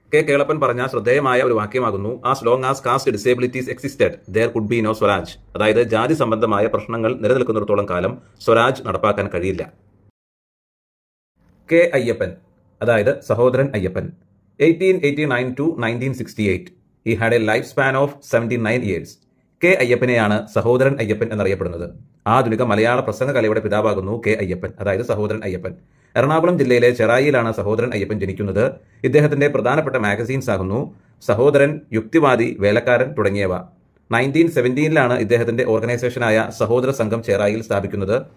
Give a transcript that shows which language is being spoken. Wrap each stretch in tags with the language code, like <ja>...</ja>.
<ml>K Kelappan പറഞ്ഞ ശ്രദ്ധേയമായ ഒരു വാക്യമാകുന്നു,</ml> <en>As long as caste disabilities existed there could be no swaraj.</en> <ml>അതായത് ജാതി സംബന്ധമായ പ്രശ്നങ്ങൾ നിലനിൽക്കുന്നിടത്തോളം കാലം സ്വരാജ് നടപ്പാക്കാൻ കഴിയില്ല. കെ അയ്യപ്പൻ, അതായത് Sahodaran Ayyappan, 1889 to 1968.</ml> <en>He had a lifespan of 79 years.</en> <ml>K അയ്യപ്പനെയാണ് Sahodaran Ayyappan എന്നറിയപ്പെടുന്നത്. ആധുനിക മലയാള പ്രസംഗകലയുടെ പിതാവാകുന്നു കെ അയ്യപ്പൻ, അതായത് സഹോദരൻ അയ്യപ്പൻ. എറണാകുളം ജില്ലയിലെ ചെറായിയിലാണ് സഹോദരൻ അയ്യപ്പൻ ജനിക്കുന്നത്. ഇദ്ദേഹത്തിന്റെ പ്രധാനപ്പെട്ട മാഗസീൻസ് ആകുന്നു സഹോദരൻ, യുക്തിവാദി, വേലക്കാരൻ തുടങ്ങിയവ. 1917 ഇദ്ദേഹത്തിന്റെ ഓർഗനൈസേഷനായ സഹോദര സംഘം ചെറായിയിൽ സ്ഥാപിക്കുന്നത്.</ml>